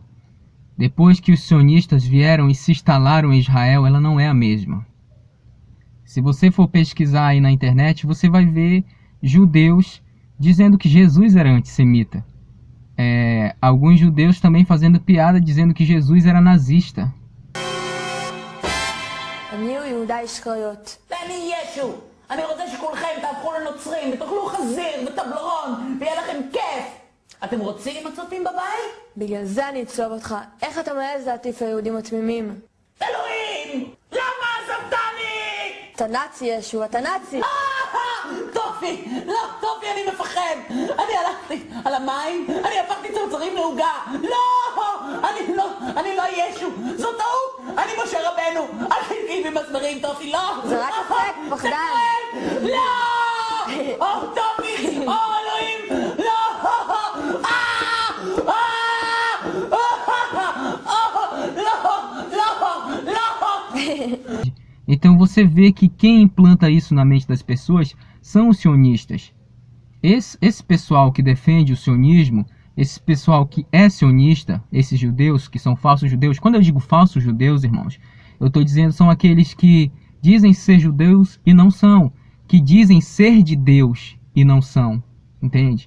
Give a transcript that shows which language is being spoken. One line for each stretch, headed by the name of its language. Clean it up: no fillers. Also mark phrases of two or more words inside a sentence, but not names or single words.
Portuguese: Depois que os sionistas vieram e se instalaram em Israel, ela não é a mesma. Se você for pesquisar aí na internet, você vai ver judeus dizendo que Jesus era antissemita. Alguns judeus também fazendo piada dizendo que Jesus era nazista.
Hebrew: אני רוצה שכולכם תהפכו לנוצרים ותאכלו חזיר וטבלרון ויהיה לכם כיף. אתם רוצים מצופים בבית? בגלל זה אני אצלוב אותך. איך אתה מעז להטיף ליהודים התמימים? אלוהים! למה עזבתני? אתה נאצי ישו, אתה נאצי! טופי! לא, טופי, אני מפחד! אני הלכתי על המים, אני הפכתי צרצרים לעוגה! לא! אני לא ישו! זו טעות! אני משה רבנו! אל תגיעי במסמרים, טופי, לא! זה רק אפק, פחדן! לא! או, טופי! או, אלוהים! לא!
Portuguese: Então você vê que quem implanta isso na mente das pessoas são os sionistas. Esse pessoal que defende o sionismo, esse pessoal que é sionista, esses judeus que são falsos judeus, quando eu digo falsos judeus, irmãos, eu estou dizendo são aqueles que dizem ser judeus e não são, que dizem ser de Deus e não são, entende?